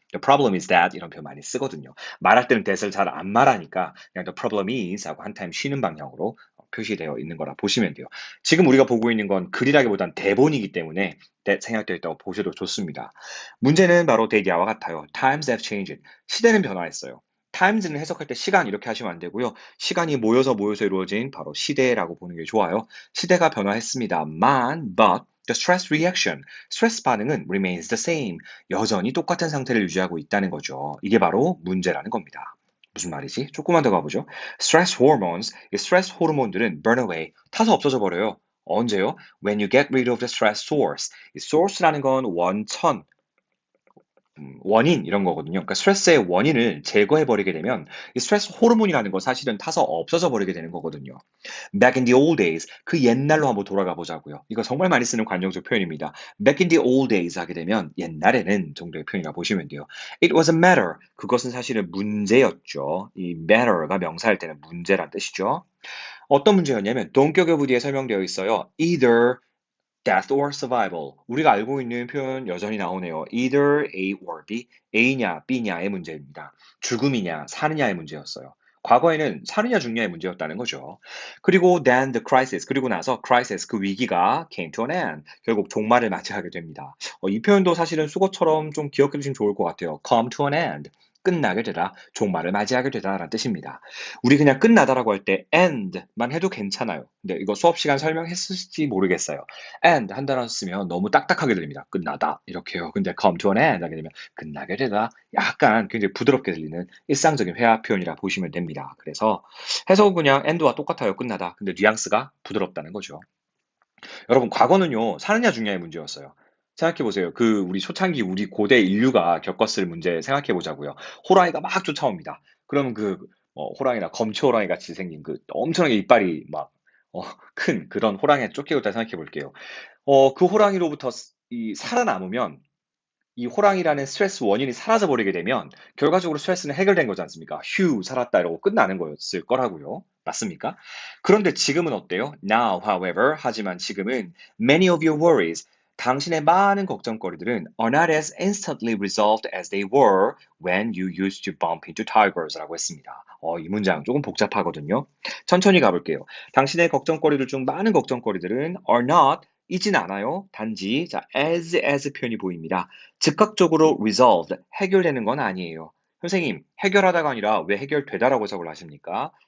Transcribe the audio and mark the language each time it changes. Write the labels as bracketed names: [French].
[English] The problem is that [Korean] 이런 표현 많이 쓰거든요. 말할 때는 that을 잘 안 말하니까 그냥 [English] the problem is [Korean] 하고 한 타임 쉬는 방향으로 표시되어 있는 거라 보시면 돼요. 지금 우리가 보고 있는 건 글이라기보단 대본이기 때문에 that 생략되어 있다고 보셔도 좋습니다. 문제는 바로 대기와 같아요. [English] Times have changed. [Korean] 시대는 변화했어요. times는 해석할 때 시간 이렇게 하시면 안 되고요. 시간이 모여서 이루어진 바로 시대라고 보는 게 좋아요. 시대가 변화했습니다만, [English] but the stress reaction, [Korean] 스트레스 반응은 [English] remains the same. [Korean] 여전히 똑같은 상태를 유지하고 있다는 거죠. 이게 바로 문제라는 겁니다. 무슨 말이지? 조금만 더 가보죠. [English] Stress hormones, [Korean] 이 스트레스 호르몬들은 [English] burn away, [Korean] 타서 없어져 버려요. 언제요? [English] When you get rid of the stress source. [Korean] 이 source라는 건 원천, 원인 이런 거거든요. 그러니까 스트레스의 원인을 제거해 버리게 되면 이 스트레스 호르몬이라는 거 사실은 타서 없어져 버리게 되는 거거든요. [English] Back in the old days, [Korean] 그 옛날로 한번 돌아가 보자고요. 이거 정말 많이 쓰는 관용적 표현입니다. [English] Back in the old days [Korean] 하게 되면 옛날에는 정도의 표현이라 보시면 돼요. [English] It was a matter. [Korean] 그것은 사실은 문제였죠. 이 matter가 명사일 때는 문제란 뜻이죠. 어떤 문제였냐면 동격의 뒤에 설명되어 있어요. [English] Either death or survival. [Korean] 우리가 알고 있는 표현 여전히 나오네요. [English] Either A or B. [Korean] A냐 B냐의 문제입니다. 죽음이냐 사느냐의 문제였어요. 과거에는 사느냐 죽냐의 문제였다는 거죠. 그리고 [English] then the crisis. [Korean] 그리고 나서 [English] crisis [Korean] 그 위기가 [English] came to an end. [Korean] 결국 종말을 맞이하게 됩니다. 이 표현도 사실은 수거처럼 좀 기억해 두시면 좋을 것 같아요. [English] come to an end. [Korean] 끝나게 되다, 종말을 맞이하게 되다라는 뜻입니다. 우리 그냥 끝나다라고 할 때 end만 해도 괜찮아요. 근데 이거 수업 시간 설명했을지 모르겠어요. and 한 단어 쓰면 너무 딱딱하게 들립니다. 끝나다 이렇게요. 근데 [English] come to an end [Korean] 하게 되면 끝나게 되다 약간 굉장히 부드럽게 들리는 일상적인 회화 표현이라 보시면 됩니다. 그래서 해석은 그냥 end와 똑같아요. 끝나다. 근데 뉘앙스가 부드럽다는 거죠. 여러분 과거는요 사느냐 죽냐의 문제였어요. 생각해 보세요. 그 우리 초창기 우리 고대 인류가 겪었을 문제 생각해 보자고요. 호랑이가 막 쫓아옵니다. 그러면 그 호랑이나 검초 호랑이 같이 생긴 그 엄청나게 이빨이 막 큰 그런 호랑이에 쫓기고 있다 생각해 볼게요. 그 호랑이로부터 이 살아남으면 이 호랑이라는 스트레스 원인이 사라져 버리게 되면 결과적으로 스트레스는 해결된 거지 않습니까? 휴, 살았다 이러고 끝나는 거였을 거라고요. 맞습니까? 그런데 지금은 어때요? [English] Now, however, [Korean] 하지만 지금은 [English] many of your worries, [Korean] 당신의 많은 걱정거리들은 [English] are not as instantly resolved as they were when you used to bump into tigers [Korean] 라고 했습니다. 이 문장 조금 복잡하거든요. 천천히 가볼게요. 당신의 걱정거리들 중 많은 걱정거리들은 [English] are not [Korean] 이진 않아요. 단지 자 as 표현이 보입니다. 즉각적으로 resolved 해결되는 건 아니에요. 선생님 해결하다가 아니라 왜 해결되다라고 해석을 하십니까?